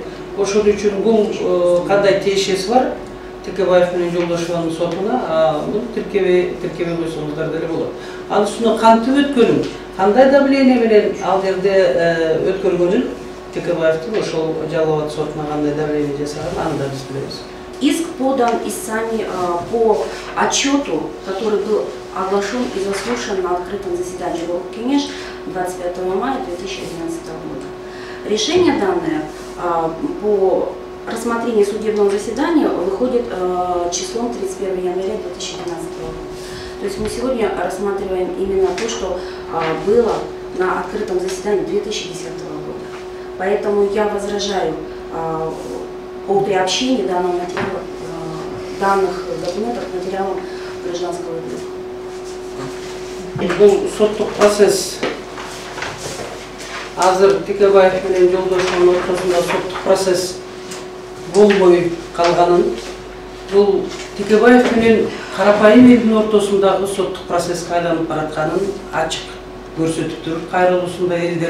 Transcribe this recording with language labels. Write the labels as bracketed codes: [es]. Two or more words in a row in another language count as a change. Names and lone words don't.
[ky] Ошон үчүн бул кандай тиешеси бар? Текебаев менен Жолдошеванын сотуна бул тиркебей койсоңуздар деле болот. Анын үстүнө кантип өткөнүн, кандай давление менен ал жерде өткөргөнүн Текебаевдин ошол Жалал Абад сотуна кандай давление жасаганын аны да биз билебиз. [ru] Иск подан истцами по отчету, который был оглашен и заслушан на открытом заседании Кенеш 25 мая 2011 года. Решение данное по рассмотрению судебного заседания выходит числом 31 января 2012 года. То есть мы сегодня рассматриваем именно то, что было на открытом заседании 2010 года. Поэтому я возражаю о приобщении данных документов к материалам гражданского дела. [ky] Бул соттук процесс азыр Текебаев менен Жолдошеванын ортосунда соттук процесс болбой калганын, бул Текебаев менен карапайым элдин ортосундагы соттук процесске айланып баратканын ачык көрсөтүп туруп кайрылуусунда элдер.